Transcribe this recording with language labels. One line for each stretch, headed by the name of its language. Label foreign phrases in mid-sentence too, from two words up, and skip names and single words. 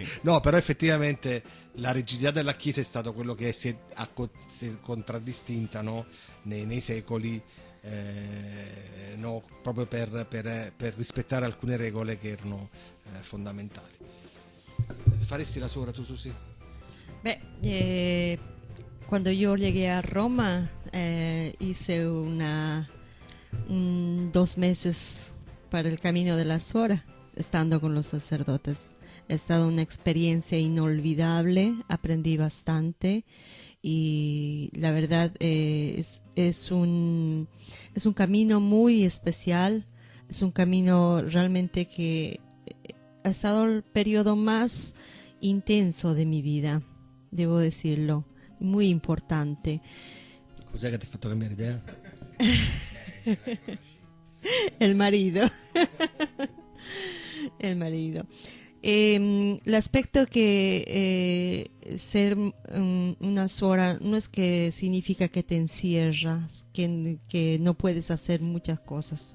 Italian: No, però effettivamente la rigidità della Chiesa è stato quello che si è contraddistinta, no, nei secoli, no, proprio per rispettare alcune regole che erano fondamentali. Faresti la suora tu, Susi?
Spanish: Cuando yo llegué a Roma, hice 2 meses para el Camino de la Suora, estando con los sacerdotes. Ha estado una experiencia inolvidable, aprendí bastante y la verdad es un camino muy especial, es un camino realmente que ha estado el periodo más intenso de mi vida, debo decirlo, muy importante.
Italian: Cos'è che ti ha fatto cambiare idea?
Spanish: El marido. El marido. El aspecto que ser una suora no es que significa que te encierras, que no puedes hacer muchas cosas.